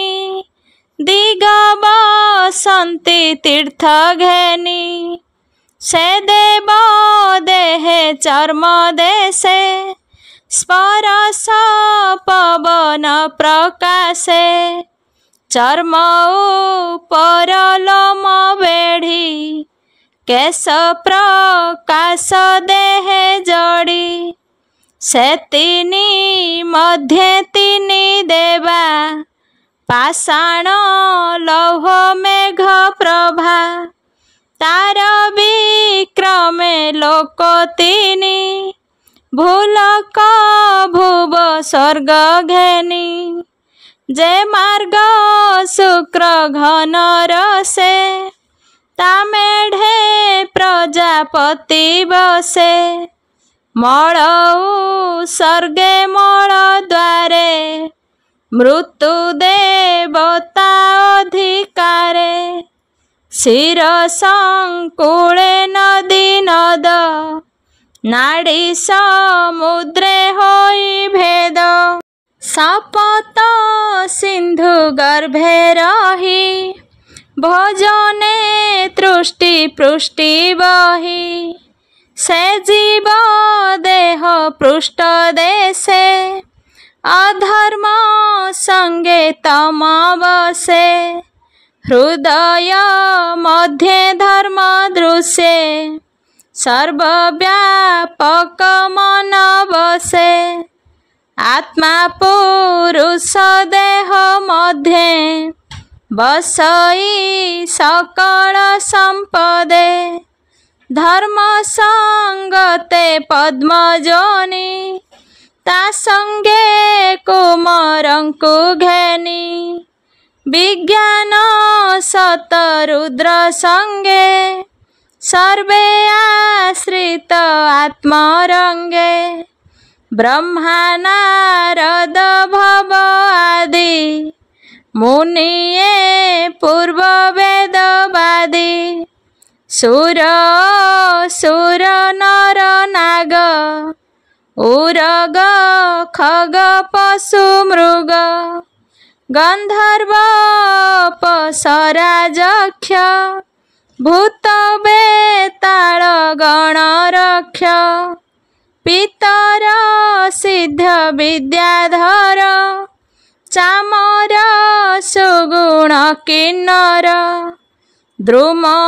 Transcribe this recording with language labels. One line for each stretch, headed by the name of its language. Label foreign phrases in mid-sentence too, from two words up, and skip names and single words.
Odia: ଦିଗ ବସନ୍ତୀ ତୀର୍ଥ ଘେନୀ ସେ ଦେବ ଦେହେ ଚର୍ମ ଦେଶେ ସ୍ପର୍ଶ ପବନ ପ୍ରକାଶେ ଚର୍ମ ଉପର ଲୋମ ବେଢ଼ୀ କେଶ ପ୍ରକାଶ ଦେହେ ଜଡ଼ୀ ସେ ତୀନୀ ମଧ୍ୟ ତୀନୀ ଦେବା ପାଷାଣ ଲୌହ ମେଘ ପ୍ରଭା ତାର ବିକ୍ରମେ ଲୋକ ତିନୀ ଭୂଲକ ଭୁବ ସ୍ୱର୍ଗ ଘେନୀ ଯେ ମାର୍ଗ ଶୁକ୍ର ଘନ ରସେ ତା ମେଢେ ପ୍ରଜାପତି ବସେ ମଳ ସର୍ଗେ ମଳ ଦ୍ୱାରେ ମୃତ୍ୟୁ ଦେବତା ଅଧିକାରେ ଶିର ସଂକୁଳେ ନଦୀ ନଦ ନାଡ଼ୀ ସମୁଦ୍ରେ ହୋଈ ଭେଦ ସପତ ସିନ୍ଧୁ ଗର୍ଭେ ରହୀ ଭୋଜନେ ତୃଷ୍ଟି ପୃଷ୍ଟି ବହୀ ସେ ଜୀବ ଦେହ ପୃଷ୍ଠ ଦେଶେ ଅଧର୍ମ ସଙ୍ଗେ ତମ ବସେ ହୃଦୟ ମଧ୍ୟେ ଧର୍ମ ଦୃଶ୍ୟେ ସର୍ବବ୍ୟାପକ ମନ ବସେ ଆତ୍ମା ପୁରୁଷ ଦେହ ମଧ୍ୟେ ବସଈ ସକଳ ସଂପଦେ ଧର୍ମ ସଙ୍ଗତେ ପଦ୍ମ ଯୋନି ତା ସଙ୍ଗେ କୁମରଂକୁ ଘେନୀ ବିଜ୍ଞାନ ସତ ରୁଦ୍ର ସଙ୍ଗେ ସର୍ବେ ଆଶ୍ରିତ ଆତ୍ମରଙ୍ଗେ ବ୍ରହ୍ମା ନାରଦ ଭବ ଆଦି ମୁନିୟେ ପୂର୍ବ ବେଦବାଦୀ ସୁର ସୁର ନର ନାଗ ଉରଗ ଖଗ ପଶୁ ମୃଗ ଗନ୍ଧର୍ବ ପସରାଜକ୍ଷ ଭୂତ ବେତାଳ ଗଣରକ୍ଷ ପିତର ସିଦ୍ଧ ବିଦ୍ୟାଧର ଚାମର ସୁଗୁଣ କିନ୍ନର ଦ୍ରୁମ